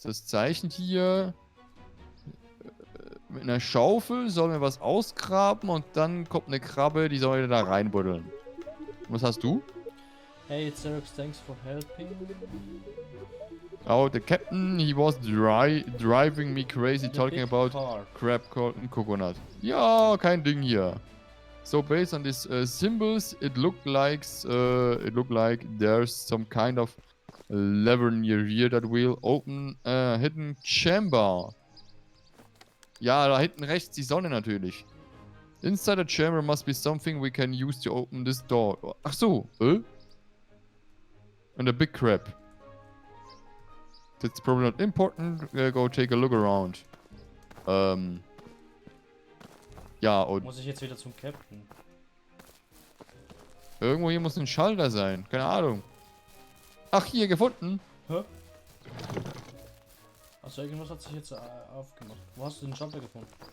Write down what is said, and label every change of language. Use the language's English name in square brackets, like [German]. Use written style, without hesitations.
[German] Das Zeichen hier mit einer Schaufel sollen wir was ausgraben und dann kommt eine Krabbe, die soll wir da reinbuddeln. Was hast du? [English] Hey, Xerox, thanks for helping. Oh, the captain, he was driving me crazy The talking big about car. crab and coconut. [German] Ja, kein Ding hier. [English] So based on these symbols, it looked like there's some kind of lever near here that will open a hidden chamber. [German] Ja, da hinten rechts die Sonne natürlich. [English] Inside the chamber must be something we can use to open this door. [German] Ach so, [English] And a big crab. That's probably not important. Go take a look around. [German] Ja, und Muss ich jetzt wieder zum Captain? irgendwo hier muss ein Schalter sein. Keine Ahnung. Ach, hier, gefunden. Hä? Also irgendwas hat sich jetzt aufgemacht. Wo hast du den Schalter gefunden?